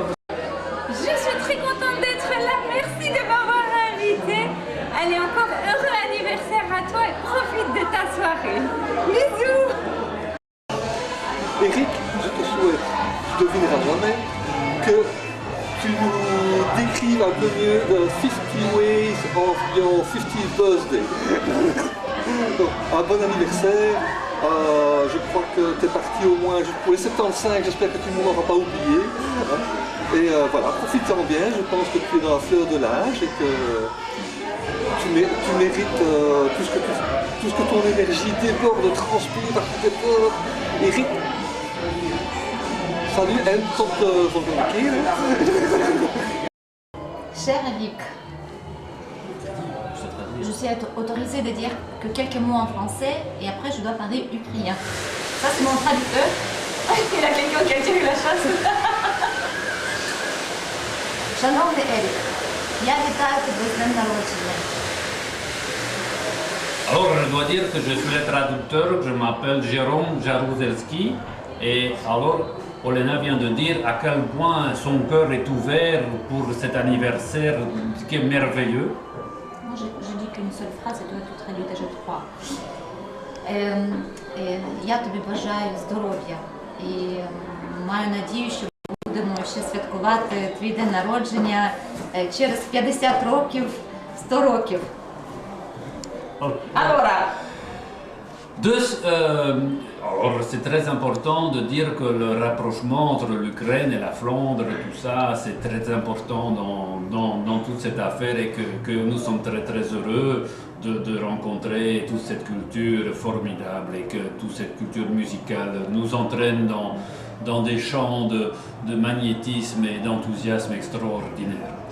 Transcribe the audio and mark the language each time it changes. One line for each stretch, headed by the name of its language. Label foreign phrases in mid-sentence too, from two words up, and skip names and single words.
French: Je suis très contente d'être là, merci de m'avoir invitée. Allez, encore heureux anniversaire à toi et profite de ta soirée. Bisous! Eric, je te souhaite, tu devineras jamais, que tu nous décrives un peu mieux
English: the 50 ways of your 50th birthday.
French: Donc, un bon anniversaire, je crois que tu es parti au moins pour les 75, j'espère que tu ne m'auras pas oublié. Hein. Et voilà, profite-en bien, je pense que tu es dans la fleur de l'âge et que tu mérites tout ce que ton énergie déborde, transpire par tes peurs. Eric, salut,
Dutch: en tot de volgende keer.
French: Cher Eric, je suis autorisée de dire que quelques mots en français et après je dois parler ukrainien. Ça c'est mon traducteur. Il a quelqu'un qui a tiré la chasse.
Ukrainian: Шановний Ерік, я вітаю тебе з днем народження.
French: Alors je dois dire que je suis le traducteur, je m'appelle Jérôme Jaruzelski et alors Olena vient de dire à quel point son cœur est ouvert pour cet anniversaire qui est merveilleux. Moi je dis qu'une seule phrase et toi tu traduis déjà 3.
Ukrainian: Я тобі бажаю здоров'я і маю надію, що будемо ще святкувати твій день народження через 50 років, 100 років.
French: Allora. Alors c'est très important de dire que le rapprochement entre l'Ukraine et la Flandre, tout ça, c'est très important dans toute cette affaire et que nous sommes très très heureux de rencontrer toute cette culture formidable et que toute cette culture musicale nous entraîne dans des champs de magnétisme et d'enthousiasme extraordinaire.